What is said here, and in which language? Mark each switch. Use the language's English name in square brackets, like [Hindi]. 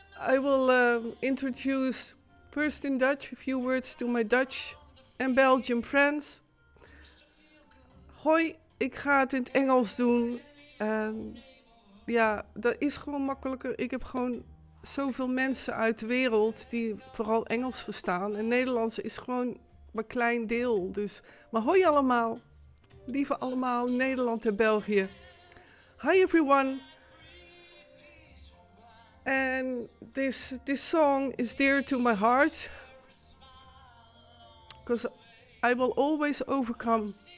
[English] I will introduce first in Dutch a few words to my Dutch and Belgian friends. [Dutch] Hoi, ik ga het in het Engels doen. Ja, dat is gewoon makkelijker. Ik heb gewoon zoveel mensen uit de wereld die vooral Engels verstaan. En Nederlands is gewoon maar een klein deel. Dus, maar hoi allemaal. Lieve allemaal, Nederland en België. [English] Hi everyone. And this song is dear to my heart. Because I will always overcome.